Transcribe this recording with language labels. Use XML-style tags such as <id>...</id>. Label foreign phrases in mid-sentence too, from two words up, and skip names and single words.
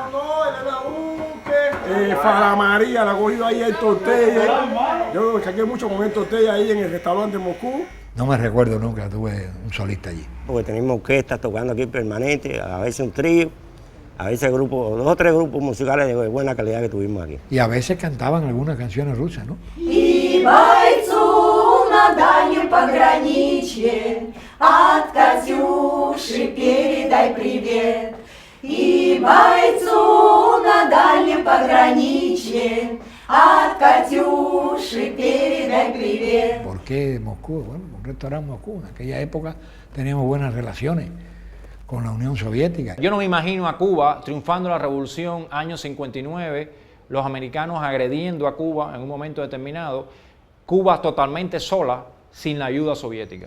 <es>No, Elena Buque, Fara María, la ha cogido ahí el Tortella. Yo saqué mucho con el Tortella ahí en el restaurante Moscú. No me recuerdo nunca, tuve un solista allí. Porque teníamos orquestas tocando aquí permanente, a veces un trío. A veces 2 o 3 grupos musicales de buena calidad que tuvimos aquí. Y a veces cantaban algunas canciones rusas, ¿no?</es> <ru>И бойцу на дальнем пограничье от Катюши передай привет. И бойцу на дальнем пограничье от Катюши передай привет.</ru> <es>¿Por qué Moscú? Bueno, un restaurante Moscú. En aquella época teníamos buenas relaciones con la Unión Soviética. Yo no me imagino a Cuba triunfando la revolución, año 59, los americanos agrediendo a Cuba en un momento determinado, Cuba totalmente sola, sin la ayuda soviética.</es>